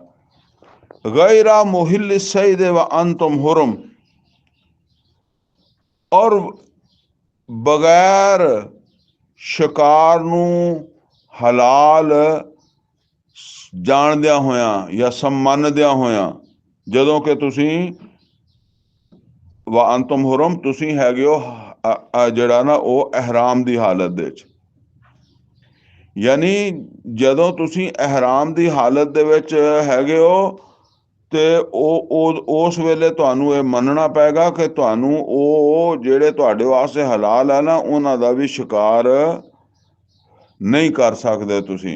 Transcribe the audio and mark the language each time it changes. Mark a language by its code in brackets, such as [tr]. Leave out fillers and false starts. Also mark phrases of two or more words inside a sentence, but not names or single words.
[ar] غير محلي الصيد وأنتم حرم, [pa] ਔਰ ਬਗੈਰ ਸ਼ਿਕਾਰ ਨੂੰ ਹਲਾਲ ਜਾਣਦਿਆਂ ਹੋਇਆਂ ਜਾਂ ਮੰਨਦਿਆਂ ਹੋਇਆਂ, ਜਦੋਂ ਕਿ ਤੁਸੀਂ [ar] وأنتم حرم, [pa] ਤੁਸੀਂ ਹੈਗੇ ਹੋ ਜਿਹੜਾ ਨਾ ਉਹ ihram ਦੀ ਹਾਲਤ ਦੇ ਵਿੱਚ। ਯਾਨੀ ਜਦੋਂ ਤੁਸੀਂ ihram ਦੀ ਹਾਲਤ ਦੇ ਵਿੱਚ ਹੈਗੇ ਹੋ ਤੇ ਉਹ ਉਸ ਵੇਲੇ ਤੁਹਾਨੂੰ ਇਹ ਮੰਨਣਾ ਪਏਗਾ ਕਿ ਤੁਹਾਨੂੰ ਉਹ ਜਿਹੜੇ ਤੁਹਾਡੇ ਵਾਸਤੇ ਹਲਾਲ ਹੈ ਨਾ, ਉਹਨਾਂ ਦਾ ਵੀ ਸ਼ਿਕਾਰ ਨਹੀਂ ਕਰ ਸਕਦੇ ਤੁਸੀਂ।